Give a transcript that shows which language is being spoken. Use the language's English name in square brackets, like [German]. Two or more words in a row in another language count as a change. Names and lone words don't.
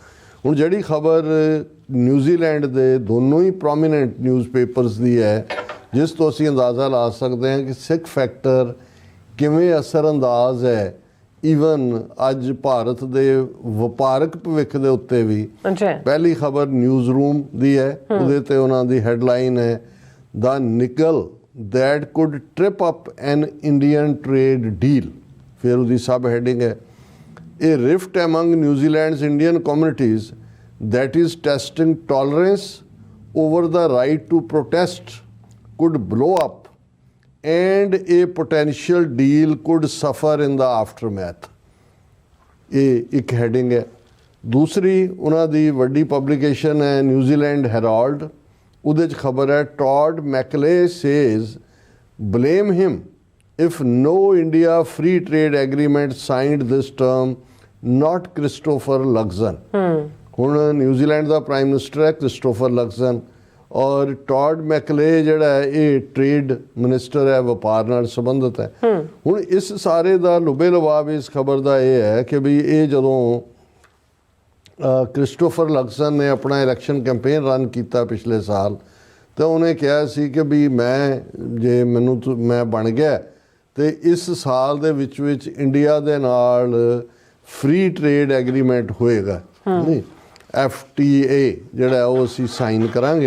[Punjabi] ਹੁਣ ਜਿਹੜੀ ਖਬਰ ਨਿਊਜ਼ੀਲੈਂਡ ਦੇ ਦੋਨੋਂ ਹੀ ਪ੍ਰੋਮੀਨੈਂਟ ਨਿਊਜ਼ਪੇਪਰਸ ਦੀ ਹੈ, ਜਿਸ ਤੋਂ ਅਸੀਂ ਅੰਦਾਜ਼ਾ ਲਾ ਸਕਦੇ ਹਾਂ ਕਿ [English] Sikh factor [Punjabi] ਕਿਵੇਂ ਅਸਰਅੰਦਾਜ਼ ਹੈ ਈਵਨ ਅੱਜ ਭਾਰਤ ਦੇ ਵਪਾਰਕ ਭਵਿੱਖ ਦੇ ਉੱਤੇ ਵੀ। ਪਹਿਲੀ ਖਬਰ ਨਿਊਜ਼ ਰੂਮ ਦੀ ਹੈ, ਉਹਦੇ ਤੇ ਉਹਨਾਂ ਦੀ ਹੈਡਲਾਈਨ ਹੈ, [English] the nickel that could trip up an Indian trade deal. [Punjabi] ਫਿਰ ਉਹਦੀ ਸਬ ਹੈਡਿੰਗ ਹੈ, [English] a rift among New Zealand's Indian communities that is testing tolerance over the right to protest could blow up and a potential deal could suffer in the aftermath। [Punjabi] ਇਹ ਇੱਕ ਹੈਡਿੰਗ ਹੈ। ਦੂਸਰੀ ਉਹਨਾਂ ਦੀ ਵੱਡੀ ਪਬਲੀਕੇਸ਼ਨ ਹੈ ਨਿਊਜ਼ੀਲੈਂਡ ਹੈਰਾਲਡ, ਉਹਦੇ 'ਚ ਖਬਰ ਹੈ, ਟੌਡ ਮੈਕਲੇ [English] says blame him if no India free trade agreement signed this term, not Christopher Luxon. [Punjabi] ਹੁਣ ਨਿਊਜ਼ੀਲੈਂਡ ਦਾ [English] prime minister [Punjabi] ਹੈ ਕ੍ਰਿਸਟੋਫਰ ਲਕਸਨ, ਔਰ ਟੌਡ ਮੈਕਲੇ ਜਿਹੜਾ ਹੈ ਇਹ [English] trade minister [Punjabi] ਹੈ, ਵਪਾਰ ਨਾਲ ਸੰਬੰਧਿਤ ਹੈ। ਹੁਣ ਇਸ ਸਾਰੇ ਦਾ ਲੁਬੇ ਲਵਾਬ ਇਸ ਖਬਰ ਦਾ ਇਹ ਹੈ ਕਿ ਵੀ ਇਹ ਜਦੋਂ ਕ੍ਰਿਸਟੋਫਰ ਲਕਸਨ ਨੇ ਆਪਣਾ [English] election campaign run [Punjabi] ਕੀਤਾ ਪਿਛਲੇ ਸਾਲ, ਤਾਂ ਉਹਨੇ ਕਿਹਾ ਸੀ ਕਿ ਵੀ ਮੈਂ ਬਣ ਗਿਆ ਤੇ ਇਸ ਸਾਲ ਦੇ ਵਿੱਚ ਇੰਡੀਆ ਦੇ ਨਾਲ [English] free trade agreement [Punjabi] ਹੋਏਗਾ, ਨਹੀਂ FTA ਜਿਹੜਾ ਉਹ ਅਸੀਂ ਸਾਈਨ ਕਰਾਂਗੇ।